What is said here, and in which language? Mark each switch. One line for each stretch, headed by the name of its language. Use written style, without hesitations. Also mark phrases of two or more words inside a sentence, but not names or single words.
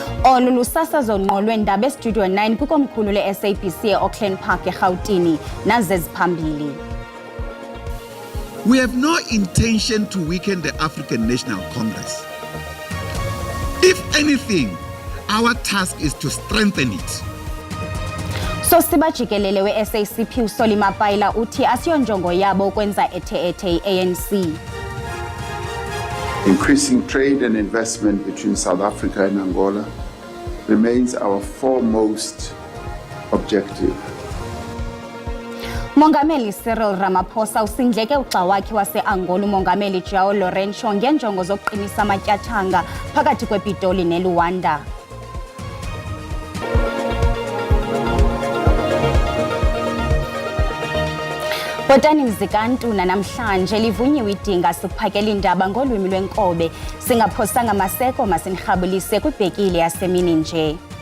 Xhosa: Olu lusasazo ngqo lweendaba eStudio 9 kwikomkhulu le-SABC e-Auckland Park eRhawutini naze ziphambili.
English: We have no intention to weaken the African National Congress. If anything, our task is to strengthen it.
Xhosa: Sosiba Jikelele we-SACP uSolly Mapaila uthi asiyonjongo yabo ukwenza ethe-ethe i-ANC.
English: Increasing trade and investment between South Africa and Angola remains our foremost objective.
Xhosa: Mongameli Cyril Ramaphosa usindleke uxa wakhe wase-Angola umongameli João Lourenço ngenjongo zokuqinisa amatyathanga phakathi kwePitoli neLuanda. Botani Mzikantuna namhlanje livunyiwe idinga sikuphakela indaba ngolwimi lwenkobe singaphosanga maseko masinirhabulise kwibhekile yasemini nje.